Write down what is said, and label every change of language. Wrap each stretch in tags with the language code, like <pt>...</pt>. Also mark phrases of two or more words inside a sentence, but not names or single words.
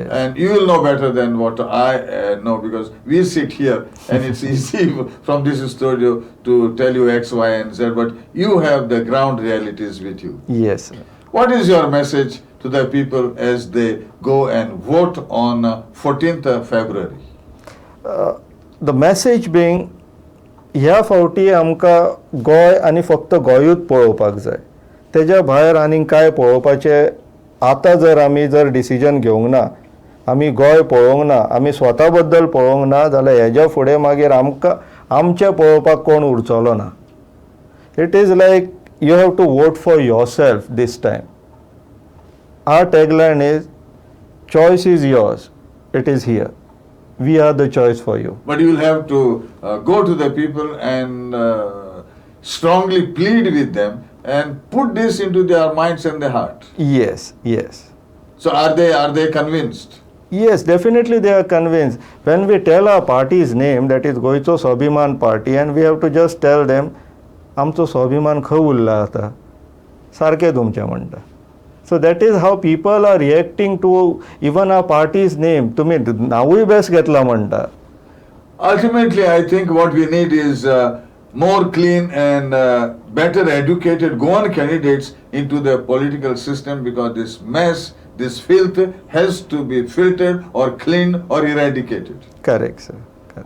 <en>And you will know better than what I know, because we sit here and it's easy from this studio to tell you X, Y, and Z, but you have the ground realities with you. Yes. Sir. What is your message to the people as they go and vote on 14th February? The message being,</en> <kok>ह्या फावटी आमकां गोंय आनी फक्त गोंयूच पळोवपाक जाय. तेज्या भायर आनीक काय पळोवपाचें आतां जर डिसिजन घेवंक ना, आमी गोंय पळोवंक ना, आमी स्वता बद्दल पळोवंक ना, जाल्यार हेज्या फुडें मागीर आमकां आमचें पळोवपाक कोण उरचलो ना.</kok> <en>It is like you have to vote for yourself this time. Our tagline is choice is yours, it is here. We are the choice for you. But you will have to go to the people and strongly plead with them and put this into their minds and their heart. Yes. So are they convinced? Yes, definitely they are convinced. When we tell our party's name, that is Goicho Swabhiman Party, and we have to just tell them,</en> <kok>आमचो स्वाभिमान खंय उरला आतां, सारकें तुमचें म्हणटा.</kok> <en>So that is how people are reacting to even our party's name.</en> <kok>तुम्ही नावूय बेस घेतला म्हणटा.</kok> <en>Ultimately, I think what we need is more clean and better educated Goan candidates into the political system, because this mess, this filth has to be filtered or cleaned or eradicated. Correct, sir. Correct.</en>